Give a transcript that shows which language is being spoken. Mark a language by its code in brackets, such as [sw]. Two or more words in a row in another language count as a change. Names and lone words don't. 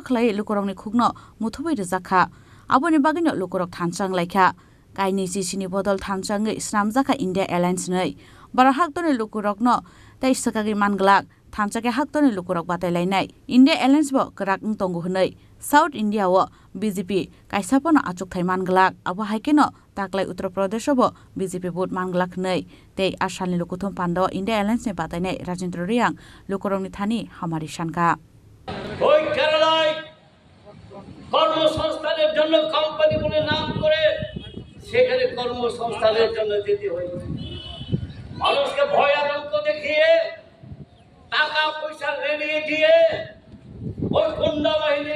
[trp] khlai lukurokni khugno muthubui rjakha aboni bagino lukurok thansang laikha kaini sini bodol thansangai snamjaka India Airlines nei bara haktoni lukurokno tei sakagi manglak thansake haktoni lukurok batailainai India Airlines bo krak ungtongu hnei South India wo BJP kaisapano achukthai manglak abo haikeno taklai Uttar Pradesh bo BJP vote manglak nei tei asani lukuthum pando India Airlines ni batainai Rajendra Riang lukurokni thani hamari sanka [bn] ওই কেরালায় কর্মসংস্থানের জন্য কোম্পানি বলে নাম করে সেখানে কর্মসংস্থানের জন্য যেতে হয় মানুষকে ভয় আতঙ্ক দেখিয়ে টাকা পয়সা লেনিয়ে দিয়ে ওই গুন্ডা বাহিনীর